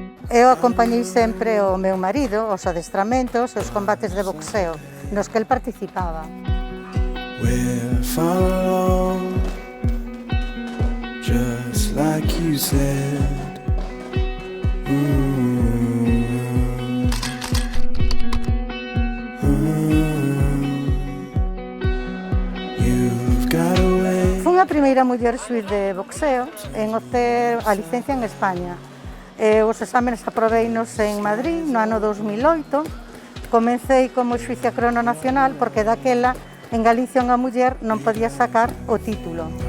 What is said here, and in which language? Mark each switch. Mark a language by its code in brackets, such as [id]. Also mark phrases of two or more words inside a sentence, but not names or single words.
[gl] Eu acompañei sempre o meu marido, os adestramentos e os combates de boxeo, nos que el participaba. [en] We're far along, just like you said. You've got a way. [gl] Fui a primeira muller xuíz de boxeo en obter a licencia en España. Os exámenes aprobeinos en Madrid no ano 2008. Comecei como xuíza crono nacional porque daquela en Galicia unha muller non podía sacar o título.